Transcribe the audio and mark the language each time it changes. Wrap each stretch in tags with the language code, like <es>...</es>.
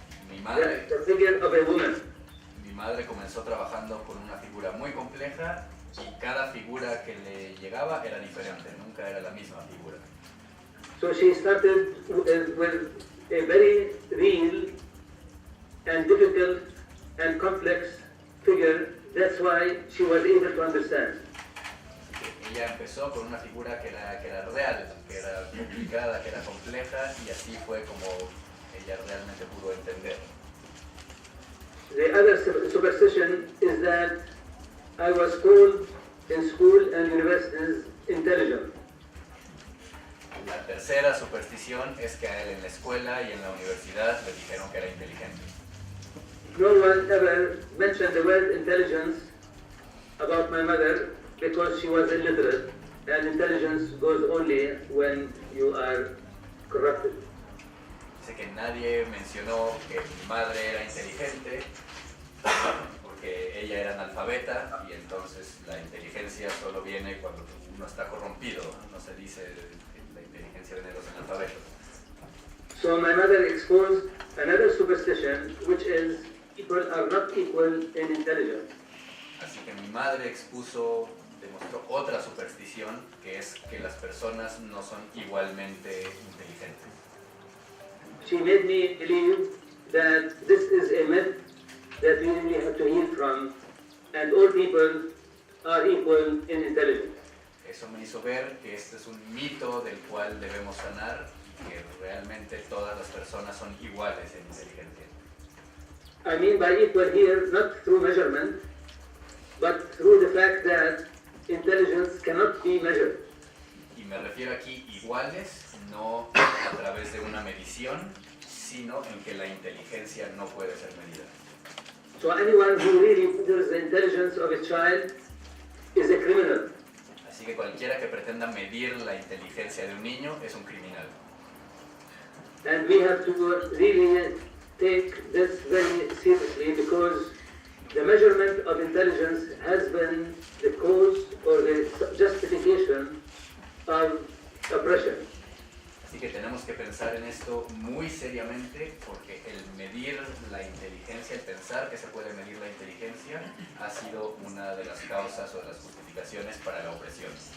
<es>Mi madre,</es> <en>The figure of a woman.</en> <es>mi madre comenzó trabajando con una figura muy compleja y cada figura que le llegaba era diferente, nunca era la misma figura.</es> <en>So she started with a very real and difficult and complex figure. That's why she was able to understand.</en> <es>Ella empezó con una figura que era real, que era complicada, que era compleja y así fue como ella realmente pudo entender.</es> <en>The other superstition is that I was called in school and universities intelligent.</en> <es>La tercera superstición es que a él en la escuela y en la universidad le dijeron que era inteligente.</es> <en>No one ever mentioned the word intelligence about my mother because she was illiterate, and intelligence goes only when you are corrupted.</en> <es>Dice que nadie mencionó que mi madre era inteligente porque ella era analfabeta y entonces la inteligencia solo viene cuando uno está corrompido, no se dice que la inteligencia viene de los analfabetos.</es> <en>So my mother exposed another superstition, which is people are not equal in intelligence.</en> <es>Así que mi madre demostró otra superstición, que es que las personas no son igualmente inteligentes.</es> <en>She made me believe that this is a myth that we really have to heal from, and all people are equal in intelligence.</en> <es>Eso me hizo ver que este es un mito del cual debemos sanar y que realmente todas las personas son iguales en inteligencia.</es> <en>I mean by equal here, not through measurement, but through the fact that intelligence cannot be measured.</en> <es>Y me refiero aquí iguales, no a través de una medición, sino en que la inteligencia no puede ser medida.</es> <en>So anyone who really measures the intelligence of a child is a criminal.</en> <es>Así que cualquiera que pretenda medir la inteligencia de un niño es un criminal.</es> <en>And we have to really take this very seriously because the measurement of intelligence has been the cause or the justification of oppression.</en> <es>Así que tenemos que pensar en esto muy seriamente porque el medir la inteligencia, el pensar que se puede medir la inteligencia, ha sido una de las causas o de las justificaciones para la opresión.</es>